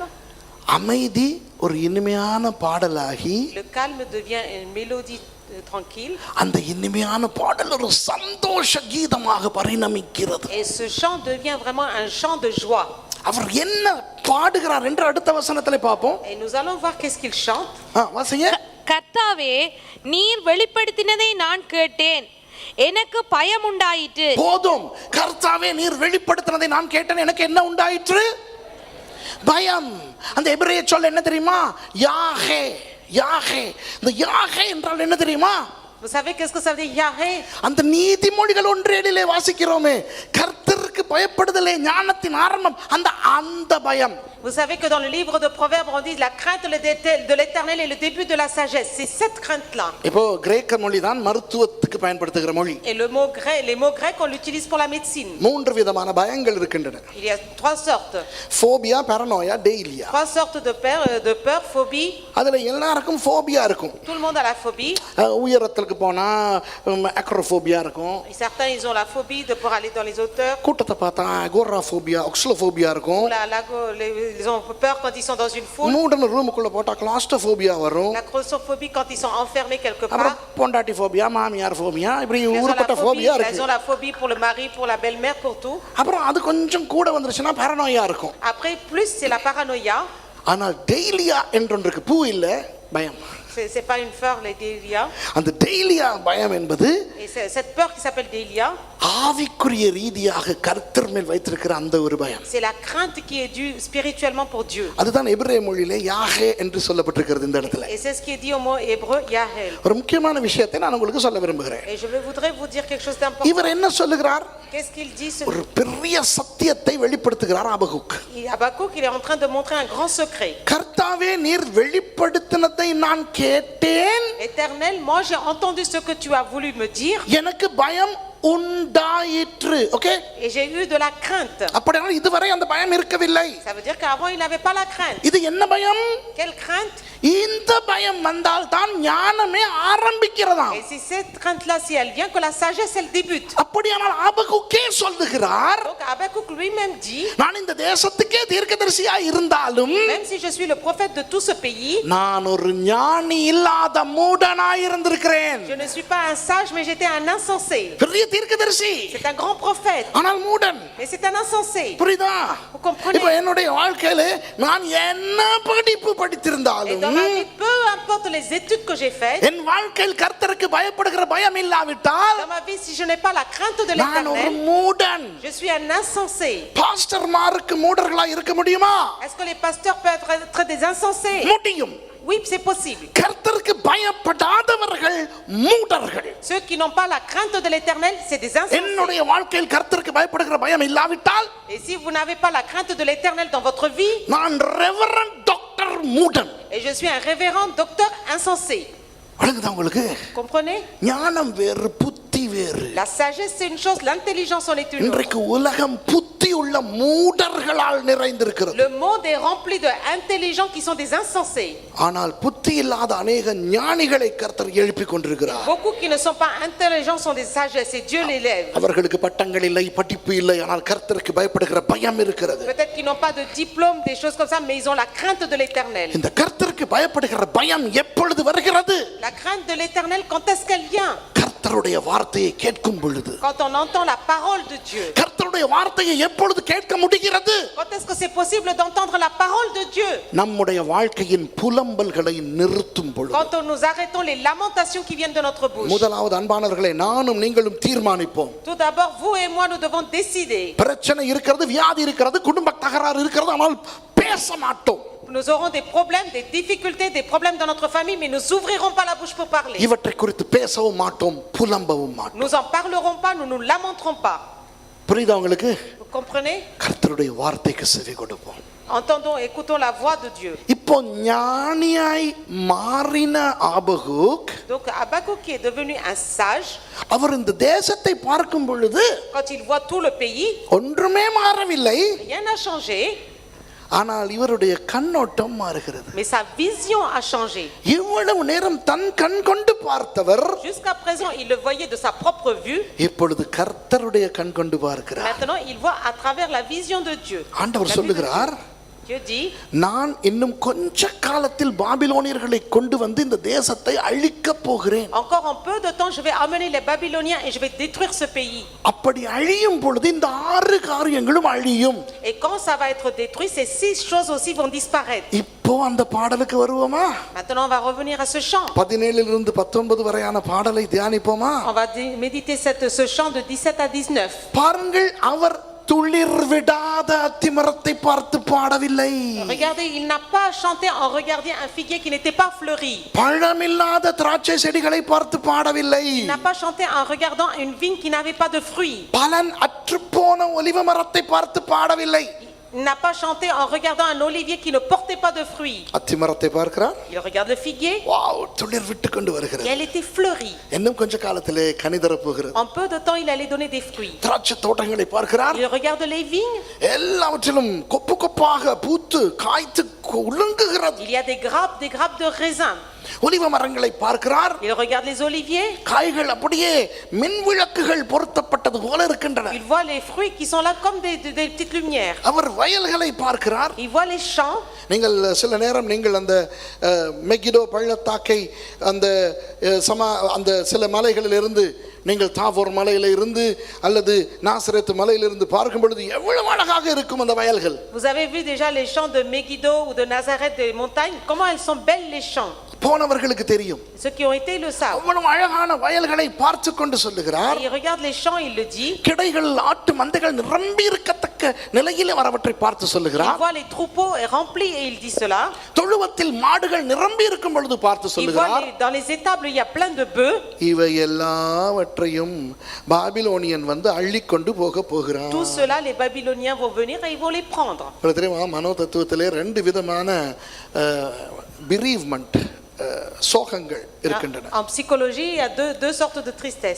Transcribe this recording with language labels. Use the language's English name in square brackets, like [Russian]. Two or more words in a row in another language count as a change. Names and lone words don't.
[Tamil] அமைதி ஒரு இனிமையான பாடலாகி, [French] le calme devient une mélodie tranquille. [Tamil] அந்த இனிமையான பாடல் ஒரு சந்தோஷ கீதமாக பரிணமிக்கிறது. [French] Et ce chant devient vraiment un chant de joie. [Tamil] அவர் என்ன பாடுகிறார் என்று அடுத்த வசனத்திலே பார்ப்போம். [French] Et nous allons voir qu'est-ce qu'il chante. [Tamil] வாசிங்க. கர்த்தாவே, நீர் வெளிப்படுத்தினதை நான் கேட்டேன், எனக்கு பயம் உண்டாயிற்று. போதும். கர்த்தாவே, நீர் வெளிப்படுத்தினதை நான் கேட்டேன், எனக்கு என்ன உண்டாயிற்று? பயம். அந்த எபிரேய சொல் என்ன தெரியுமா? யாஹே. யாஹே. இந்த யாஹே என்றால் என்ன தெரியுமா? [French] Vous savez qu'est-ce que ça veut dire Yahé? [Tamil] அந்த நீதிமொழிகள் 1:7 வாசிக்கிறோமே, கர்த்தருக்கு பயப்படுதலே ஞானத்தின் ஆரம்பம். அந்த பயம். [French] Vous savez que dans le livre de Proverbes on dit la crainte de l'Éternel est le début de la sagesse. C'est cette crainte-là. [Tamil] இப்போ கிரேக்க மொழி தான் மருத்துவத்துக்கு பயன்படுத்துகிற மொழி. [French] Et les mots grecs on l'utilise pour la médecine. [Tamil] 3 விதமான பயங்கள் இருக்கின்றன. [French] Il y a 3 sortes. [Tamil] ஃபோபியா, paranoia, டெய்லியா. [French] 3 sortes de peur, phobie. [Tamil] அதுல எல்லாருக்கும் ஃபோபியா இருக்கும். [French] Tout le monde a la phobie. [Tamil] உயரத்துக்கு போனா அக்ரோஃபோபியா இருக்கும். [French] Certains ils ont la phobie de pour aller dans les hauteurs. [Tamil] கூட்டத்தை பார்த்தா அகோராஃபோபியா, ஒக்ஸ்லோஃபோபியா இருக்கும். [French] Ils ont peur quand ils sont dans une foule. [Tamil] மூடன ரூமுக்குள்ள போட்டா கிளாஸ்ட்ரோஃபோபியா வரும். [French] La claustrophobie quand ils sont enfermés quelque [Tamil] அப்புறம் [French] part. [Tamil] பொண்டாட்டி ஃபோபியா, மாமியார் ஃபோபியா, இப்படி [French] Ils ont [Tamil] ஊருப்பட்ட ஃபோபியா [French] ils [Tamil] இருக்கு. [French] ont la phobie pour le mari, pour la belle-mère, pour tout. [Tamil] அப்புறம் அது கொஞ்சம் கூட வந்துருச்சுன்னா paranoia இருக்கும். [French] Après plus c'est la paranoïa. [Tamil] ஆனால் டெய்லியா என்றொன்றுக்கு பூ இல்ல, பயம். [French] C'est pas une peur, les délia. [Tamil] அந்த டெய்லியா பயம் என்பது [French] Et cette peur qui s'appelle délia, [Tamil] ஆவிக்குரிய ரீதியாக கர்த்தர் மேல் வைத்திருக்கிற அந்த ஒரு பயம். [French] c'est la crainte qui est due spirituellement pour Dieu. [Tamil] அதுதான் எபிரேய மொழியிலே யாஹே என்று சொல்லப்பட்டிருக்கிறது இந்த இடத்துல. [French] Et c'est ce qui est dit au mot hébreu Yahel. [Tamil] ஒரு முக்கியமான விஷயத்தை நான் உங்களுக்கு சொல்ல விரும்புகிறேன். [French] Et je voudrais vous dire quelque chose d'important. [Tamil] இவர் என்ன சொல்லுகிறார்? [French] Qu'est-ce qu'il dit [Tamil] ஒரு பெரிய சத்தியத்தை வெளிப்படுத்துகிறார் ஆபகுக். [French] Habakkuk, il est en train de montrer un grand secret. [Tamil] கர்த்தாவே, நீர் வெளிப்படுத்தினதை நான் கேட்டேன். [French] Éternel, moi j'ai entendu ce que tu as voulu me dire. [Tamil] எனக்கு பயம் உண்டாயிற்று. ஓகே? [French] Et j'ai eu de la crainte. [Tamil] அப்படினா இதுவரை அந்த பயம் இருக்கவில்லை. [French] Ça veut dire qu'avant il n'avait pas la crainte. [Tamil] இது என்ன பயம்? [French] Quelle crainte? [Tamil] இந்த பயம் வந்தால் தான் ஞானமே ஆரம்பிக்கிறதாம். [French] Et c'est cette crainte là si elle vient que la sagesse elle débute. [Tamil] அப்படியானால் ஆபகுக்கே சொல்லுகிறார், [French] Donc Habakkuk lui-même dit, [Tamil] நான் இந்த தேசத்துக்கே தீர்க்கதரிசியா இருந்தாலும் [French] même si je suis le prophète de tout ce pays, [Tamil] நான் ஒரு ஞானி இல்லாத மூடனாய் இருந்திருக்கிறேன். [French] je ne suis pas un sage mais j'étais un insensé. [Tamil] பெரிய தீர்க்கதரிசி, [French] C'est un grand prophète, [Tamil] ஆனால் மூடன். [French] mais c'est un insensé. [Tamil] புரியுதா? [French] Vous comprenez? [Tamil] இப்போ என்னுடைய வாழ்க்கையில நான் என்ன படிப்பு [French] Et [Tamil] படித்திருந்தாலும் [French] dans ma vie, peu importe les études que j'ai faites, [Tamil] என் வாழ்க்கையில் கர்த்தருக்கு பயப்படுகிற பயம் இல்லாவிட்டால் [French] dans ma vie, si je n'ai pas la crainte de [Tamil] நான் ஒரு [French] l'Éternel, [Tamil] மூடன். [French] je suis un insensé. [Tamil] பாஸ்டர்மாருக்கு மூடர்களா இருக்க முடியுமா? [French] Est-ce que les pasteurs peuvent être des insensés? [Tamil] முடியும். [French] Oui, c'est possible. [Tamil] கர்த்தருக்கு பயப்படாதவர்கள் மூடர்கள். [French] Ceux qui n'ont pas la crainte de l'Éternel, c'est des insensés. [Tamil] என்னுடைய வாழ்க்கையில் கர்த்தருக்கு பயப்படுகிற பயம் இல்லாவிட்டால் [French] Et si vous n'avez pas la crainte de l'Éternel dans votre vie, [Tamil] நான் [English] Reverend Doctor [Tamil] மூடன். [French] et je suis un révérend docteur insensé. [Tamil] வழங்குதா உங்களுக்கு? [French] Comprenez? [Tamil] ஞானம் வேறு, புத்தி வேறு. [French] La sagesse c'est une chose, l'intelligence en est une autre. [Tamil] இன்றைக்கு உலகம் புத்தி உள்ள மூடர்களால் நிறைந்திருக்கிறது. [French] Le monde est rempli de intelligents qui sont des insensés. [Tamil] ஆனால் புத்தி இல்லாத अनेक ஞானிகளை கர்த்தர் எழுப்பிக் கொண்டிருக்கிறார். [French] Beaucoup qui ne sont pas intelligents sont des sagesses et Dieu les lève. [Tamil] அவர்களுக்கு பட்டங்கள் இல்லை, படிப்பு இல்லை, ஆனால் கர்த்தருக்கு பயப்படுகிற பயம் இருக்கிறது. [French] Peut-être qu'ils n'ont pas de diplôme, des choses comme ça, mais ils ont la crainte de l'Éternel. [Tamil] இந்த கர்த்தருக்கு பயப்படுகிற பயம் எப்பொழுது வருகிறது? [French] La crainte de l'Éternel, quand est-ce qu'elle vient? [Tamil] கர்த்தர் கர்த்தருடைய வார்த்தையை கேட்கும் பொழுது [French] quand on entend la parole de Dieu. [Tamil] கர்த்தருடைய வார்த்தையை எப்பொழுது கேட்க முடிகிறது? [French] Quand est-ce que c'est possible d'entendre la parole de Dieu? [Tamil] நம்முடைய வாழ்க்கையின் புலம்பல்களை நிறுத்தும் பொழுது. [French] Quand nous arrêtons les lamentations qui viennent de notre bouche. [Tamil] முதலாவது அன்பானவர்களே, நானும் நீங்களும் தீர்மானிப்போம். [French] Tout d'abord, vous et moi, nous devons décider. [Tamil] பிரச்சனை இருக்கிறது, வியாதி இருக்கிறது, குடும்ப தகராறு இருக்கிறது, ஆனால் பேச மாட்டோம். [French] Nous aurons des problèmes, des difficultés, des problèmes dans notre famille, mais nous n'ouvrirons pas la bouche pour parler. [Tamil] இவற்றை குறித்து பேசவும் மாட்டோம், புலம்பவும் மாட்டோம். [French] Nous en parlerons pas, nous nous lamenterons pas. [Tamil] புரியுதா உங்களுக்கு? [French] Vous comprenez? [Tamil] கர்த்தருடைய வார்த்தைக்கு செவி கொடுப்போம். [French] Entendons, écoutons la voix de Dieu. [Tamil] இப்போ ஞானியாய் மாறின ஆபகுக், [French] Donc Habakkuk qui est devenu un sage, [Tamil] அவர் இந்த தேசத்தை பார்க்கும் பொழுது [French] quand il voit tout le pays, [Tamil] ஒன்றுமே மாறவில்லை, [French] rien n'a changé, [Tamil] ஆனால் இவருடைய கண்ணோட்டம் மாறுகிறது. [French] mais sa vision a changé. [Tamil] இவ்வளவு நேரம் தன் கண் கொண்டு பார்த்தவர் [French] Jusqu'à présent, il le voyait de sa propre vue. [Tamil] இப்பொழுது கர்த்தருடைய கண் கொண்டு பார்க்கிறார். [French] Maintenant, il voit à travers la vision de Dieu. [Tamil] ஆண்டவர் சொல்லுகிறார், [French] Dieu dit, [Tamil] நான் இன்னும் கொஞ்ச காலத்தில் பாபிலோனியர்களை கொண்டு வந்து இந்த தேசத்தை அழிக்க போகிறேன். [French] encore en peu de temps, je vais amener les Babyloniens et je vais détruire ce pays. [Tamil] அப்படி அழியும் பொழுது இந்த 6 காரியங்களும் அழியும். [French] Et quand ça va être détruit, ces 6 choses aussi vont disparaître. [Tamil] இப்போ அந்த பாடலுக்கு வருவோமா? [French] Maintenant, on va revenir à ce chant. [Tamil] 17 இருந்து 19 வரையான பாடலை தியானிப்போமா? [French] On va méditer ce chant de 17 à 19. [Tamil] பாருங்கள், அவர் துளிர் விடாத அத்திமரத்தை பார்த்து பாடவில்லை. [French] Regardez, il n'a pas chanté en regardant un figuier qui n'était pas fleuri. [Tamil] பழமில்லாத திராட்சை செடிகளை பார்த்து பாடவில்லை. [French] Il n'a pas chanté en regardant une vigne qui n'avait pas de fruits. [Tamil] பலன் அற்றுப்போன ஒலிவ மரத்தை பார்த்து பாடவில்லை. [French] Il n'a pas chanté en regardant un olivier qui ne portait pas de fruits. [Tamil] அத்திமரத்தை பார்க்கிறார். [French] Il regarde le figuier. [Tamil] வாவ், துளிர் விட்டு கொண்டு வருகிறது. [French] Et elle était fleurie. [Tamil] இன்னும் கொஞ்ச காலத்திலே கனி தர போகிறது. [French] En peu de temps, il allait donner des fruits. [Tamil] திராட்சை தோட்டங்களை பார்க்கிறார். [French] Il regarde les vignes. [Tamil] எல்லாவற்றிலும் கொப்பு கொப்பாக பூத்து காய்த்து உலங்குகிறது. [French] Il y a des grappes de raisins. [Tamil] ஒலிவ மரங்களை பார்க்கிறார். [French] Il regarde les oliviers. [Tamil] காய்கள் அப்படியே மின் விளக்குகள் பொருத்தப்பட்டது போல இருக்கின்றன. [French] Il voit les fruits qui sont là comme des petites lumières. [Tamil] அவர் வயல்களை பார்க்கிறார். [French] Il voit les champs. [Tamil] நீங்கள் சில நேரம் நீங்கள் அந்த மெகிடோ பள்ளத்தாக்கை அந்த சில மலைகளில் இருந்து நீங்கள் தாபோர் மலையில இருந்து அல்லது நாசரேத் மலையிலிருந்து பார்க்கும் பொழுது எவ்வளவு அழகாக இருக்கும் அந்த வயல்கள். [French] Vous avez vu déjà les champs de Megiddo ou de Nazareth des montagnes? Comment elles sont belles les champs. [Tamil] போனவர்களுக்கு தெரியும். [French] Ceux qui ont été le savent. [Tamil] அவ்வளவு அழகான வயல்களை பார்த்து கொண்டு சொல்லுகிறார். [French] Il regarde les champs, il le dit. [Tamil] கிடைகள் ஆட்டு மந்தைகள் நிரம்பி இருக்கத்தக்க நிலையிலே வரவற்றை பார்த்து சொல்லுகிறார். [French] Il voit les troupeaux remplis et il dit cela. [Tamil] தொழுவத்தில் மாடுகள் நிரம்பி இருக்கும் பொழுது பார்த்து சொல்லுகிறார். [French] Il voit dans les étables il y a plein de bœufs. [Tamil] இவை எல்லாவற்றையும் பாபிலோனியன் வந்து அள்ளி கொண்டு போக போகிறார். [French] Tout cela les Babyloniens vont venir et ils vont les prendre. [Tamil] பிரதம மனோ தத்துவத்திலே 2 விதமான bereavement சோகங்கள் இருக்கின்றன. [French] En psychologie, il y a deux sortes de tristesse.